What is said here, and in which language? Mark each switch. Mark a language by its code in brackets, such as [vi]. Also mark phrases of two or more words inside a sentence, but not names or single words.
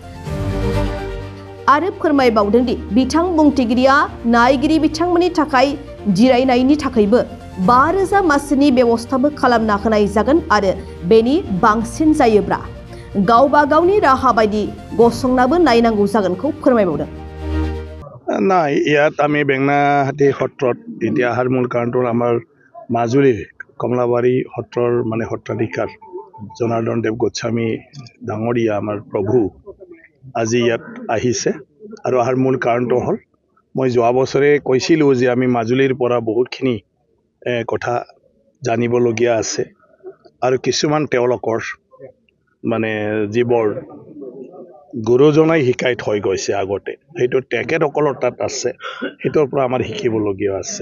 [brx] आरो फोरमायबावदों दि बिथां बुंथिगिरिया नायगिरि बिथांमोननि थाखाय जिरायनायनि थाखायबो 5000 मासिनि बेबस्थाबो खालामना होनाय जागोन आरो बेनि बांसिन जायोब्ला गावबा गावनि राहा बायदि गसंनाबो नायनांगौ जागोनखौ फोरमायबावदों। [as] নাই ইয়াত আমি বেংনাহাটি সত্ৰত এতিয়া মূল কাৰণটো আমাৰ মাজুলীৰ কমলাবাৰী সত্ৰৰ মানে সত্ৰাধিকাৰ জনাৰ্দন দেৱ গোস্বামী ডাঙৰীয়া আমাৰ প্ৰভু আজি ইয়াত আহিছে আৰু মূল কাৰণটো হ'ল মই যোৱা বছৰে কৈছিলোঁ যে আমি মাজুলীৰ পৰা বহুতখিনি কথা জানিবলগীয়া আছে আৰু কিছুমান তেওঁলোকৰ মানে যিবোৰ গুৰুজনাই শিকাই থৈ গৈছে আগতে সেইটো তেখেতসকলৰ তাত আছে, সেইটোৰ পৰা আমাৰ শিকিবলগীয়া আছে।